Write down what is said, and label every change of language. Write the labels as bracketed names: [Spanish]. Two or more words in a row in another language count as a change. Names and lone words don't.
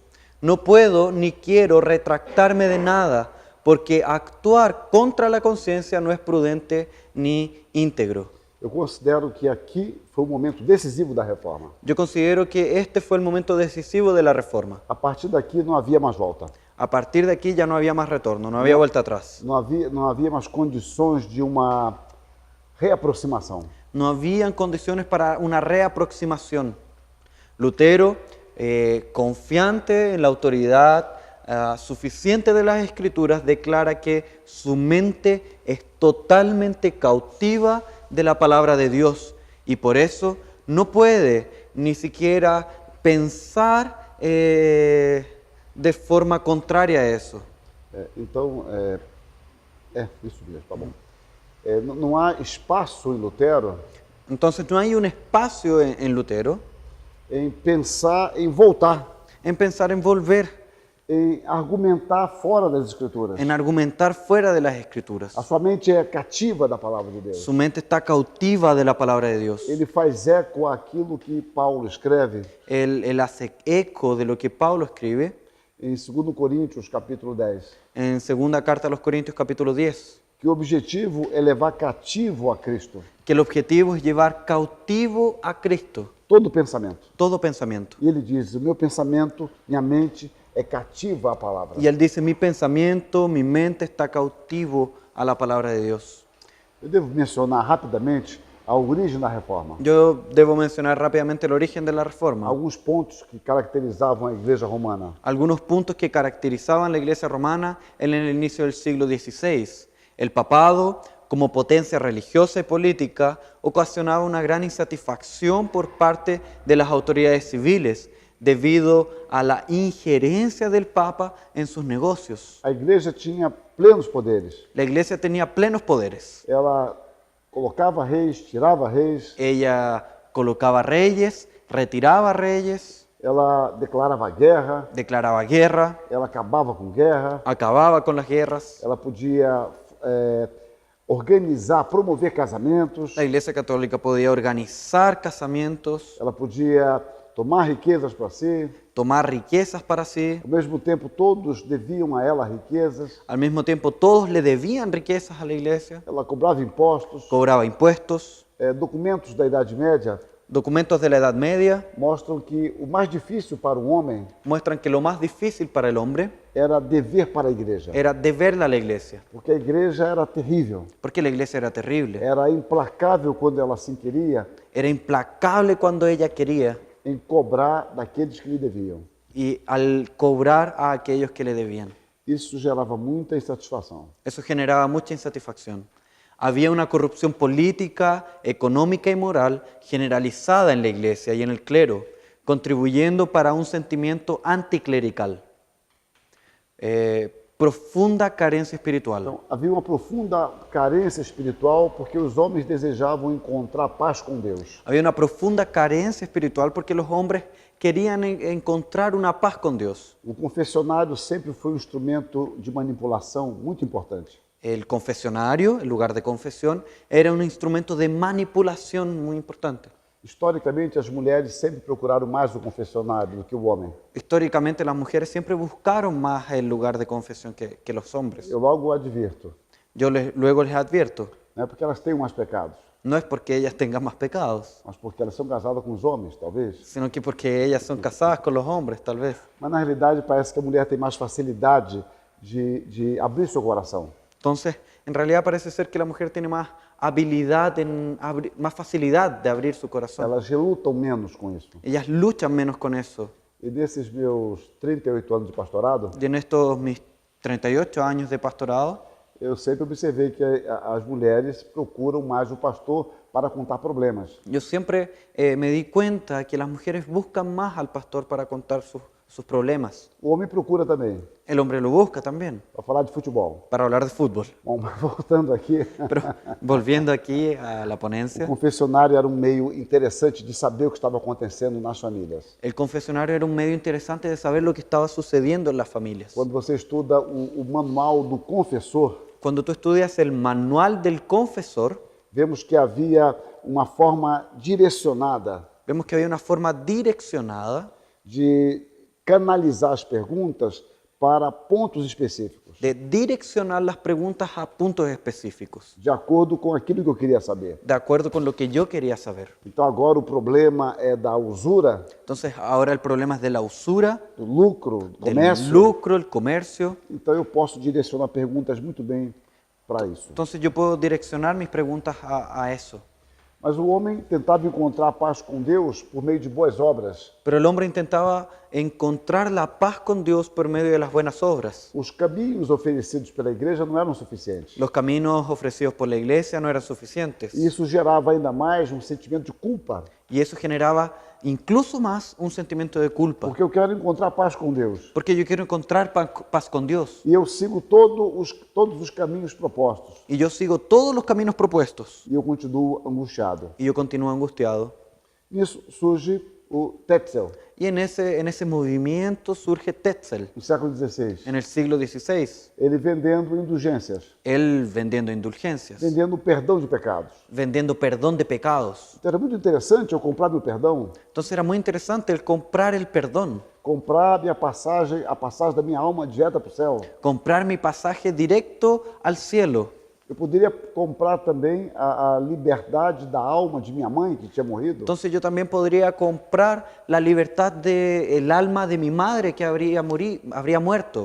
[Spanish] No puedo ni quiero retractarme de nada, porque actuar contra la conciencia no es prudente ni íntegro. [Portuguese] Eu considero que aqui foi o momento decisivo da reforma. [Spanish] Yo considero que este fue el momento decisivo de la reforma. [Portuguese] A partir daqui não havia mais volta. [Spanish] A partir de aquí ya no había más retorno, no había vuelta atrás. [Portuguese] Não havia mais condições de uma reaproximação. [Spanish] No habían condiciones para una reaproximación. Lutero, confiante en la autoridad suficiente de las Escrituras, declara que su mente es totalmente cautiva de la palabra de Dios y por eso no puede ni siquiera pensar de forma contraria a eso. [Portuguese] Então, isso mesmo, tá bom. Não há espaço em Lutero [Spanish] Entonces no hay un espacio en Lutero [Portuguese] em pensar em voltar, [Spanish] en pensar en volver, [Portuguese] em argumentar fora das Escrituras. [Spanish] en argumentar fuera de las Escrituras. [Portuguese] A sua mente é cativa da palavra de Deus. [Spanish] Su mente está cautiva de la palabra de Dios. [Portuguese] Ele faz eco àquilo que Paulo escreve [Spanish] Él hace eco de lo que Pablo escribe [Portuguese] em 2 Coríntios, capítulo 10, [Spanish] en segunda carta a los Corintios capítulo 10, [Portuguese] que o objetivo é levar cativo a Cristo [Spanish] que el objetivo es llevar cautivo a Cristo [Portuguese] todo pensamento. [Spanish] todo pensamiento. [Portuguese] E ele diz: o meu pensamento, minha mente é cativa à palavra. [Spanish] Y él dice, mi pensamiento, mi mente está cautivo a la palabra de Dios. [Portuguese] Eu devo mencionar rapidamente a origem da reforma. [Spanish] Yo debo mencionar rápidamente el origen de la reforma. [Portuguese] Alguns pontos que caracterizavam a igreja romana. [Spanish] Algunos puntos que caracterizaban la iglesia romana en el inicio del siglo XVI. El papado, como potencia religiosa y política, ocasionaba una gran insatisfacción por parte de las autoridades civiles debido a la injerencia del Papa en sus negocios. [Portuguese] A igreja tinha plenos poderes. [Spanish] La iglesia tenía plenos poderes. [Portuguese] Ela colocava reis, tirava reis, [Spanish] Ella colocaba reyes, retiraba reyes, [Portuguese] ela declarava guerra, [Spanish] declaraba guerra, [Portuguese] ela acabava com guerra, [Spanish] acababa con las guerras. [Portuguese] ela podia organizar, promover casamentos, [Spanish] La iglesia católica podía organizar casamientos, [Portuguese] ela podia tomar riquezas para si. [Spanish] tomar riquezas para sí. [Portuguese] Ao mesmo tempo, todos deviam a ela riquezas. [Spanish] Al mismo tiempo, todos le debían riquezas a la iglesia, [Portuguese] Ela cobrava impostos. [Spanish] cobraba impuestos. [Portuguese] Documentos da Idade Média [Spanish] Documentos de la Edad Media [Portuguese] mostram que o mais difícil para um homem [Spanish] muestran que lo más difícil para el hombre [Portuguese] era dever para a igreja, [Spanish] era deberle a la iglesia, [Portuguese] porque a igreja era terrível, [Spanish] porque la iglesia era terrible, [Portuguese] era implacável quando ela se queria [Spanish] era implacable cuando ella quería [Portuguese] em cobrar daqueles que lhe deviam. [Spanish] y al cobrar a aquellos que le debían. [Portuguese] Isso gerava muita insatisfação. [Spanish] Eso generaba mucha insatisfacción. Había una corrupción política, económica y moral generalizada en la iglesia y en el clero, contribuyendo para un sentimiento anticlerical. Profunda carencia espiritual. [Portuguese] Então, havia uma profunda carência espiritual porque os homens desejavam encontrar paz com Deus. [Spanish] Había una profunda carencia espiritual porque los hombres querían encontrar una paz con Dios. [Portuguese] O confessionário sempre foi um instrumento de manipulação muito importante. [Spanish] El confesionario, el lugar de confesión, era un instrumento de manipulación muy importante. [Portuguese] Historicamente, as mulheres sempre procuraram mais o confessionário do que o homem. [Spanish] Históricamente las mujeres siempre buscaron más el lugar de confesión que los hombres. [Portuguese] Eu logo advirto, [Spanish] Luego les advierto, [Portuguese] não é porque elas têm mais pecados, [Spanish] no es porque ellas tengan más pecados, [Portuguese] mas porque elas são casadas com os homens, talvez. [Spanish] sino que porque ellas son casadas con los hombres, tal vez. [Portuguese] Mas na realidade parece que a mulher tem mais facilidade de abrir seu coração. [Spanish] Entonces, en realidad parece ser que la mujer tiene más habilidad, más facilidad de abrir su corazón. [Portuguese] Elas relutam menos com isso. [Spanish] Ellas luchan menos con eso. [Portuguese] E nesses meus 38 anos de pastorado, [Spanish] Y en estos mis 38 años de pastorado, [Portuguese] eu sempre observei que as mulheres procuram mais o pastor para contar problemas. [Spanish] yo siempre me di cuenta que las mujeres buscan más al pastor para contar sus problemas. [Portuguese] O homem procura também, [Spanish] El hombre lo busca también [Portuguese] para falar de futebol. [Spanish] para hablar de fútbol. [Portuguese] Bom, mas voltando aqui, [Spanish] Pero volviendo aquí a la [Portuguese] o [Spanish] ponencia, [Portuguese] confessionário era um meio interessante de saber o que estava acontecendo nas famílias. [Spanish] el confesionario era un medio interesante de saber lo que estaba sucediendo en las familias. [Portuguese] Quando você estuda o manual do confessor, [Spanish] Cuando tú estudias el manual del confesor, [Portuguese] vemos que havia uma forma direcionada [Spanish] vemos que había una forma direccionada [Portuguese] de canalizar as perguntas para pontos específicos, [Spanish] de direccionar las preguntas a puntos específicos, [Portuguese] de acordo com aquilo que eu queria saber. [Spanish] de acuerdo con lo que yo quería saber. [Portuguese] Então agora o problema é da usura, [Spanish] Entonces, ahora el problema es de la usura, [Portuguese] do lucro, do [Spanish] del [Portuguese] comércio. [Spanish] lucro, el comercio. [Portuguese] Então eu posso direcionar perguntas muito bem para isso. [Spanish] Entonces, yo puedo direccionar mis preguntas a eso. [Portuguese] Mas o homem tentava encontrar paz com Deus por meio de boas obras. [Spanish] Pero el hombre intentaba encontrar la paz con Dios por medio de las buenas obras. [Portuguese] Os caminhos oferecidos pela igreja não eram suficientes. [Spanish] Los caminos ofrecidos por la iglesia no eran suficientes. [Portuguese] E isso gerava ainda mais um sentimento de culpa, [Spanish] Y eso generaba incluso más un sentimiento de culpa. [Portuguese] porque eu quero encontrar paz com Deus. [Spanish] Porque yo quiero encontrar paz con Dios. [Portuguese] E eu sigo todos os caminhos propostos. [Spanish] Y yo sigo todos los caminos propuestos. [Portuguese] E eu continuo angustiado. [Spanish] Y yo continúo angustiado. [Portuguese] Nisso surge o Tetzel, [Spanish] Y en ese movimiento surge Tetzel, [Portuguese] no século XVI. [Spanish] en el siglo XVI. [Portuguese] Ele vendendo indulgências, [Spanish] Él vendiendo indulgencias, [Portuguese] vendendo perdão de pecados. [Spanish] vendiendo perdón de pecados. [Portuguese] Então era muito interessante eu comprar meu perdão, [Spanish] Entonces era muy interesante el comprar el perdón, [Portuguese] comprar a passagem da minha alma direta para o céu. [Spanish] comprar mi pasaje directo al cielo. [Portuguese] Eu poderia comprar também a liberdade da alma de minha mãe, que tinha morrido. [Spanish] Entonces yo también podría comprar la libertad del alma de mi madre que habría muerto.